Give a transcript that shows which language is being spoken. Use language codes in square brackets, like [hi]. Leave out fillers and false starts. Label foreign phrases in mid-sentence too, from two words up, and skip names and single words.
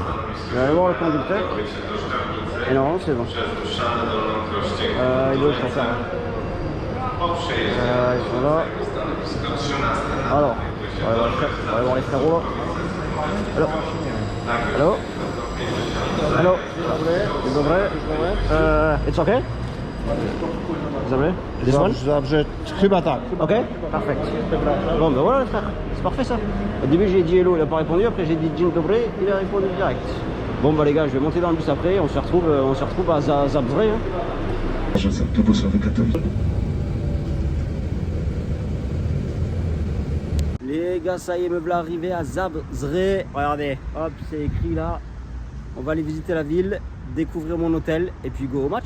[fr] Je vais aller voir le conducteur. Et normalement c'est bon. Il est où le chauffeur? Ils sont là. Alors, on va aller voir les frérots là. Allô? Allô? Hello. [pl] Dzień dobry. [en] It's okay? Zabrze? This one? [pl] Zabrze, chyba tak. [fr] Ok, parfait. Bon ben voilà les frères, c'est parfait ça. Au début j'ai dit hello, il n'a pas répondu, après j'ai dit [pl] dzień dobry, [fr] il a répondu direct. Bon bah les gars, je vais monter dans le bus après, on se retrouve à Zabrze. Hein. Les gars, ça y est, me voilà arrivé à Zabrze. Regardez, hop, c'est écrit là. On va aller visiter la ville, découvrir mon hôtel et puis go au match.